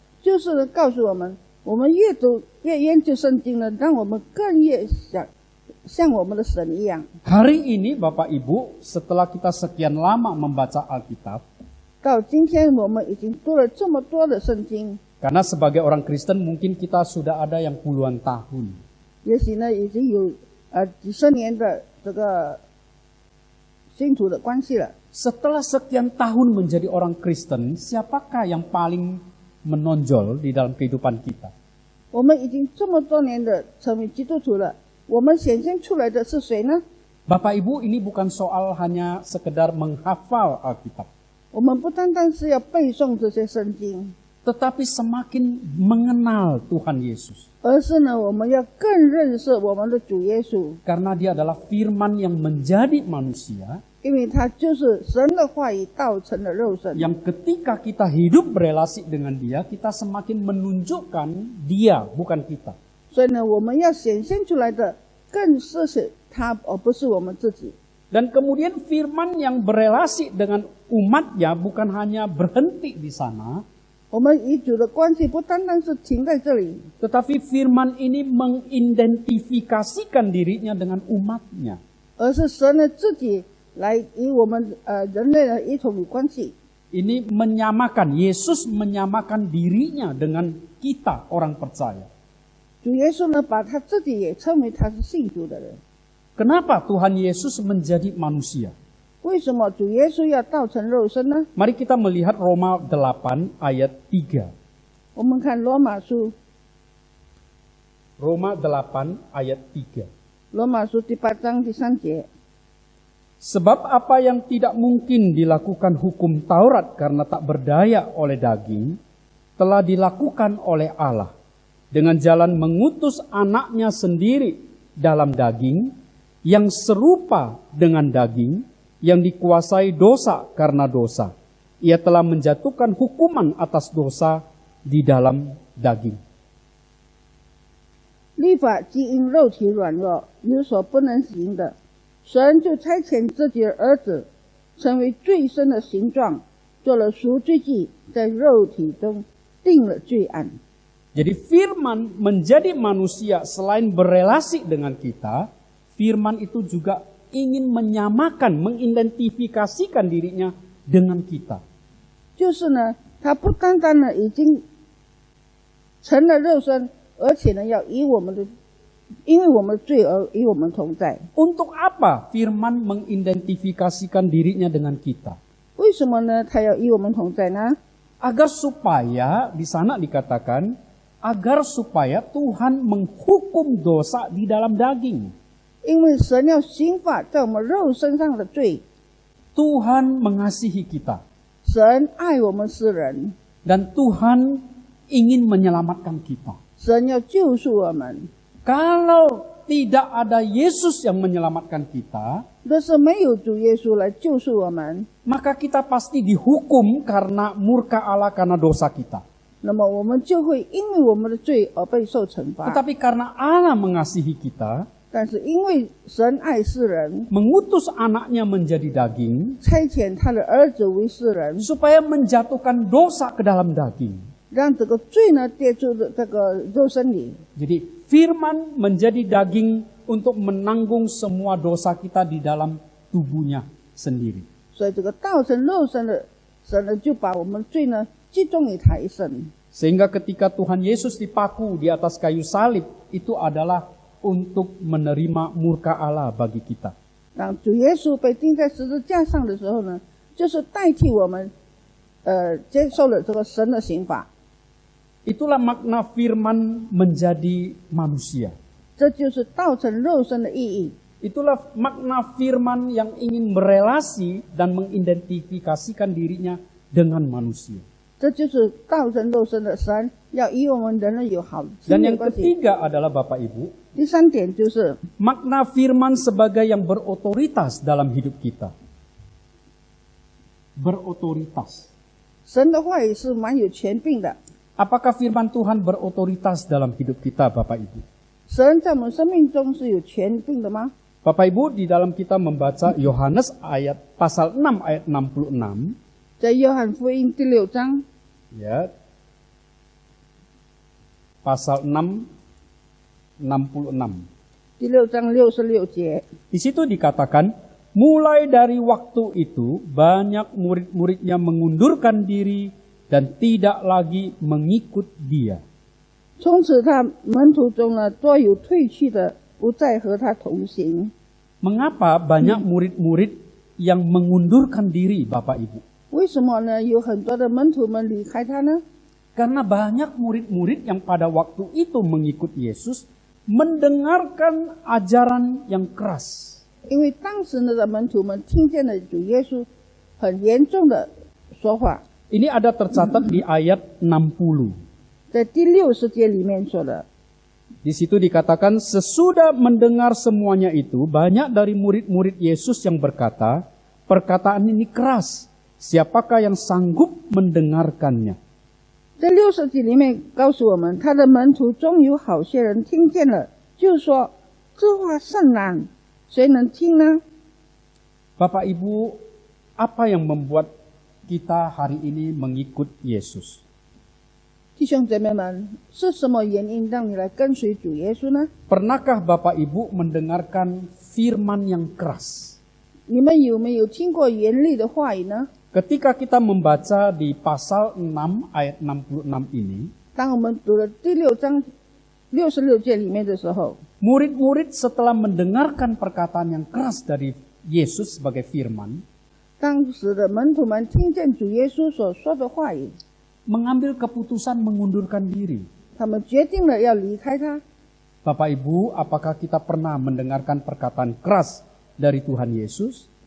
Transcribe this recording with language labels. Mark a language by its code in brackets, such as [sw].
[zh] 就是告诉我们，我们越读越研究圣经呢，让我们更越想像我们的神一样。 [id] Hari ini Bapak Ibu, setelah kita sekian lama membaca Alkitab, [zh] 到今天我们已经读了这么多的圣经， [id] karena sebagai orang Kristen mungkin kita sudah ada yang puluhan tahun. [zh] 也许呢已经有几十年的这个信徒的关系了。 [id] Setelah sekian tahun menjadi orang Kristen, siapakah yang paling menonjol di dalam kehidupan kita? [zh] 我们已经这么多年的成为基督徒了，我们显现出来的是谁呢？ [id] Bapak Ibu, ini bukan soal hanya sekedar menghafal Alkitab, [zh] 我们不单单是要背诵这些圣经， [id] tetapi semakin mengenal Tuhan Yesus. [zh] 而是呢我们要更认识我们的主耶稣， [id] Karena dia adalah firman yang menjadi manusia, [zh] 因为他就是神的话语道成了肉身。 [id] yang ketika kita hidup berelasi dengan dia, kita semakin menunjukkan dia, bukan kita. [zh] 所以呢，我们要显现出来的更是他，而不是我们自己。 [id] Dan kemudian firman yang berelasi dengan umatnya bukan hanya berhenti di sana, [zh] 我们与主的关系不单单是停在这里， [id] tetapi firman ini mengidentifikasikan dirinya dengan umatnya. [zh] 而是神呢自己来与我们人类呢一同有关系。 [id] Ini menyamakan, Yesus menyamakan dirinya dengan kita orang percaya. [zh] 主耶稣呢，把他自己也称为他是信主的人。 [id] Kenapa Tuhan Yesus menjadi manusia? [zh] 为什么主耶稣要道成肉身呢？ [id] Mari kita melihat Roma 8 ayat 3. [zh] 我们看罗马书， [id] Roma 8 ayat 3. [zh] 罗马书第8章第3节。 [id] Sebab apa yang tidak mungkin dilakukan hukum Taurat karena tak berdaya oleh daging, telah dilakukan oleh Allah dengan jalan mengutus anaknya sendiri dalam daging, yang serupa dengan daging, yang dikuasai dosa karena dosa. Ia telah menjatuhkan hukuman atas dosa di dalam daging. [zh] 律法既因肉体软弱，有所不能行的，神就差遣自己的儿子，成为罪身的形状，做了赎罪祭，在肉体中定了罪案。 [id] Jadi firman menjadi manusia selain berelasi dengan kita, firman itu juga ingin menyamakan, mengidentifikasikan dirinya dengan kita. [zh] 就是呢，他不单单呢已经成了肉身，而且呢要与我们的，因为我们的罪而与我们同在。 [id] Untuk apa firman mengidentifikasikan dirinya dengan kita? [zh] 为什么呢？他要与我们同在呢？ [id] Agar supaya, di sana dikatakan, agar supaya Tuhan menghukum dosa di dalam daging. [zh] 因为神要刑罚在我们肉身上的罪， [id] Tuhan mengasihi kita. [zh] 神爱我们世人， [id] Dan Tuhan ingin menyelamatkan kita. [zh] 神要救赎我们。 [id] Kalau tidak ada Yesus yang menyelamatkan kita, [zh] 若是没有主耶稣来救赎我们， [id] maka kita pasti dihukum karena murka Allah karena dosa kita. [zh] 那么我们就会因为我们的罪而被受惩罚。 [id] Tetapi karena Allah mengasihi kita, [zh] 但是因为神爱世人， [id] mengutus anaknya menjadi daging, [zh] 差遣他的儿子为世人， [id] supaya menjatuhkan dosa ke dalam daging. [zh] 让这个罪呢跌入这个肉身里。 [id] Jadi firman menjadi daging untuk menanggung semua dosa kita di dalam tubuhnya sendiri. [zh] 所以这个道成肉身的神呢，就把我们罪呢集中于他一身。 [id] Sehingga ketika Tuhan Yesus dipaku di atas kayu salib, itu adalah untuk menerima murka Allah bagi kita. [zh] 当主耶稣被钉在十字架上的时候呢，就是代替我们，接受了这个神的刑罚。 [id] Itulah makna firman menjadi manusia. [zh] 这就是道成肉身的意义。 [id] Itulah makna firman yang ingin berelasi dan mengidentifikasikan dirinya dengan manusia. [zh] 这就是道成肉身的神要与我们人类有好的亲 [id] Dan [zh] 密 [id] yang [zh] 关系。 [id] ketiga adalah Bapak Ibu, [zh] 第三点就是 [id] makna firman sebagai yang berotoritas dalam hidup kita. Berotoritas. [zh] 神的话语是蛮有权柄的。 [id] Apakah firman Tuhan berotoritas dalam hidup kita, Bapak Ibu? [zh] 神在我们生命中是有权柄的吗？ [id] Bapak Ibu, di dalam kita membaca Yohanes pasal 6 ayat 66, [zh] 在约翰福音第6章 [id] ya, pasal 6, 66. [zh] 第6章66节， [id] Di situ dikatakan, mulai dari waktu itu banyak murid-muridnya mengundurkan diri dan tidak lagi mengikut dia. [zh] 从此他门徒中呢，多有退去的，不再和他同行。 [id] Mengapa banyak murid-murid yang mengundurkan diri, Bapak Ibu? [zh] 为什么呢？有很多的门徒们离开他呢？ [id] Karena banyak murid-murid yang pada waktu itu mengikut Yesus mendengarkan ajaran yang keras. [zh] 因为当时的门徒们听见了主耶稣很严重的说话， [id] Ini ada tercatat di ayat 60. [zh] 在第60节里面说的。 [id] Di situ dikatakan, sesudah mendengar semuanya itu, banyak dari murid-murid Yesus yang berkata, perkataan ini keras, siapakah yang sanggup mendengarkannya? [zh] 这60节里面告诉我们，他的门徒中有好些人听见了，就说这话甚难，谁能听呢？ [id] Bapak Ibu, apa yang membuat kita hari ini mengikut Yesus? [zh] 弟兄姐妹们，是什么原因让你来跟随主耶稣呢？ [id] Pernahkah Bapak Ibu mendengarkan firman yang keras? [zh] 你们有没有听过严厉的话语呢？ [id] Ketika kita membaca di pasal 6 ayat 66 ini, [zh] 当我们读了第6章66节里面的时候， [id] murid-murid setelah mendengarkan perkataan yang keras dari Yesus sebagai firman, [zh] 当时的门徒们听见主耶稣所说的话语， [id] mengambil keputusan mengundurkan diri. [zh] 他们决定了要离开他。 [id] Bapak Ibu, apakah kita pernah mendengarkan perkataan keras dari Tuhan Yesus?